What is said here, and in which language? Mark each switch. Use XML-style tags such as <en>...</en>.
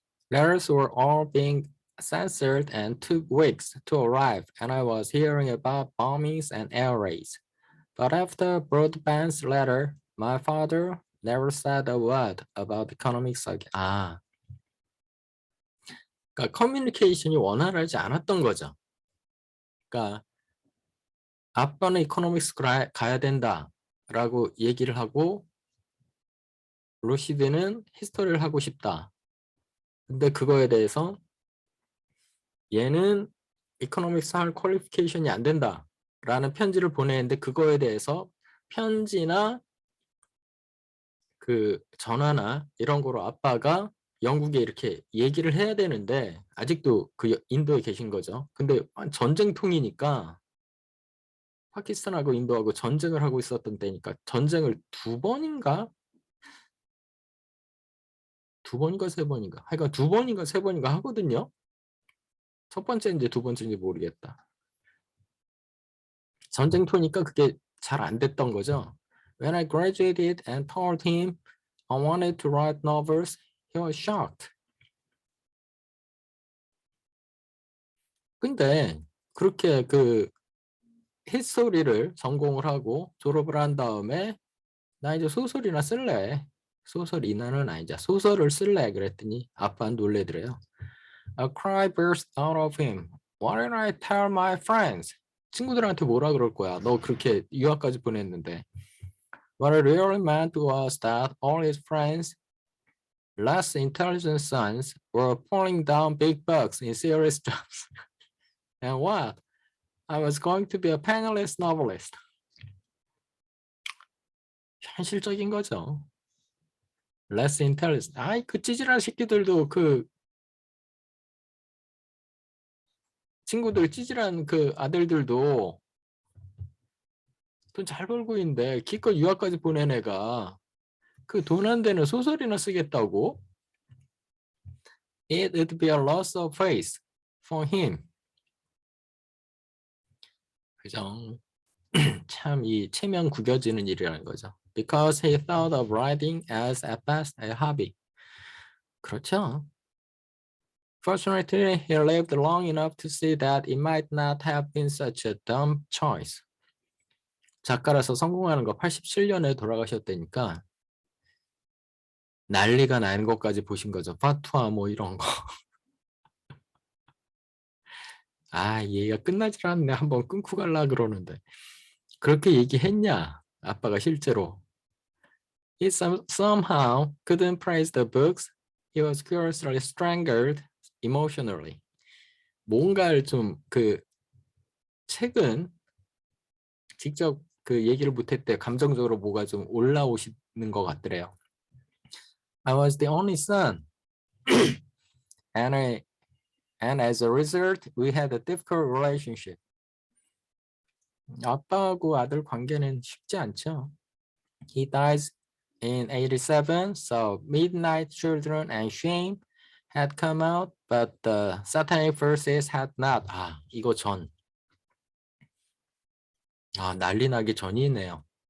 <en>Letters were all being censored and took weeks to arrive, and I was hearing about bombings and air raids. But after Broadbent's letter, my father never said a word about economics again.</en> <ko>아, 그러니까 커뮤니케이션이 원활하지 않았던 거죠. 그러니까 아빠는 이코노믹스 가야 된다라고 얘기를 하고 루시드는 히스토리를 하고 싶다. 근데 그거에 대해서 얘는 이코노믹스 할 퀄리피케이션이 안 된다라는 편지를 보내는데 그거에 대해서 편지나 그 전화나 이런 거로 아빠가 영국에 이렇게 얘기를 해야 되는데 아직도 그 인도에 계신 거죠. 근데 전쟁통이니까 파키스탄하고 인도하고 전쟁을 하고 있었던 때니까 전쟁을 두 번인가 세 번인가 하여간 두 번인가 세 번인가 하거든요. 첫 번째인지 두 번째인지 모르겠다. 전쟁터니까 그게 잘 안 됐던 거죠.</ko> <en>When I graduated and told him I wanted to write novels, he was shocked.</en> <ko>근데 그렇게 그 히스토리를 전공을 하고 졸업을 한 다음에 나 이제 소설이나 쓸래. 소설이나는 아니자 소설을 쓸래 그랬더니 아빠는 놀래더래요.</ko> <en>A cry burst out of him. What did I tell my friends?</en> <ko>친구들한테 뭐라 그럴 거야? 너 그렇게 유학까지 보냈는데.</ko> <en>What it really meant was that all his friends, less intelligent sons, were pulling down big bucks in serious jobs. And what? I was going to be a penniless novelist.</en> <ko>현실적인 거죠.</ko> <en>Less intelligent.</en> <ko>아이 그 찌질한 새끼들도 그 친구들 찌질한 그 아들들도 돈 잘 벌고 있는데 기껏 유학까지 보낸 애가 그 돈 안 되는 소설이나 쓰겠다고?</ko> <en>It would be a loss of face for him.</en> <ko>그죠? 참 이 체면 구겨지는 일이라는 거죠.</ko> <en>Because he thought of writing as at best a hobby.</en> <ko>그렇죠.</ko> <en>Fortunately, he lived long enough to see that it might not have been such a dumb choice.</en> <ko>작가라서 성공하는 거 87년에 돌아가셨다니까 난리가 나는 것까지 보신 거죠. 파투아 뭐 이런 거. 아, 얘가 끝나질 않네. 한번 끊고 갈라 그러는데. 그렇게 얘기했냐? 아빠가 실제로.</ko> <en>He somehow couldn't praise the books. He was curiously strangled emotionally.</en> <ko>뭔가를 좀 그 책은 직접 그 얘기를 못했대. 감정적으로 뭐가 좀 올라오시는 것 같더래요.</ko> <en>I was the only son. and as a result, we had a difficult relationship.</en> <ko>아빠하고 아들 관계는 쉽지 않죠.</ko> <en>He dies in 87, so Midnight Children and Shame had come out, but the Satanic Verses had not.</en> <ko>아, 이거 전. 아, 난리 나기 전이네요.</ko>